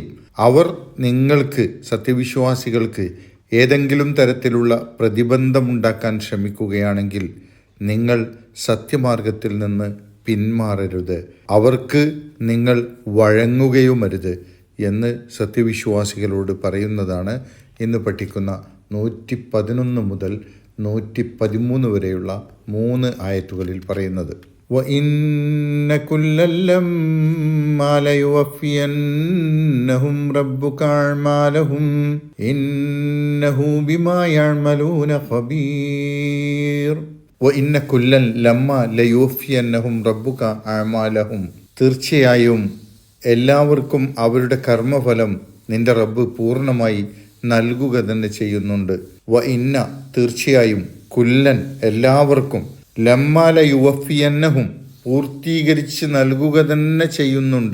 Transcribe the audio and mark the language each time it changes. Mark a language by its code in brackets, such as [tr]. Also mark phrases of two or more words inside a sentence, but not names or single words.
[ml] അവർ നിങ്ങൾക്ക് സത്യവിശ്വാസികൾക്ക് ഏതെങ്കിലും തരത്തിലുള്ള പ്രതിബന്ധമുണ്ടാക്കാൻ ശ്രമിക്കുകയാണെങ്കിൽ നിങ്ങൾ സത്യമാർഗത്തിൽ നിന്ന് പിന്മാറരുത്, അവർക്ക് നിങ്ങൾ വഴങ്ങുകയുമരുത് എന്ന് സത്യവിശ്വാസികളോട് പറയുന്നതാണ് ഇന്ന് പഠിക്കുന്ന 111 മുതൽ 113 വരെയുള്ള 3 ആയത്തുകളിൽ പറയുന്നത്. [ar] وَإِنَّ كُلًّا لَّمَّا لَيُوَفِّيَنَّهُمْ رَبُّكَ أَعْمَالَهُمْ إِنَّهُ بِمَا يَعْمَلُونَ خَبِيرٌ. وَإِنَّ كُلًّا لَّمَّا لَيُوَفِّيَنَّهُمْ رَبُّكَ أَعْمَالَهُمْ. [ml] തീർച്ചയായും എല്ലാവർക്കും അവരുടെ കർമ്മഫലം നിന്റെ റബ്ബ് പൂർണ്ണമായി നൽകുക തന്നെ ചെയ്യുന്നുണ്ട്. ഇന്ന തീർച്ചയായും കുല്ലൻ എല്ലാവർക്കും [ar] لما ليوفينهم [ml] പൂർത്തീകരിച്ച് നൽകുക തന്നെ ചെയ്യുന്നുണ്ട്.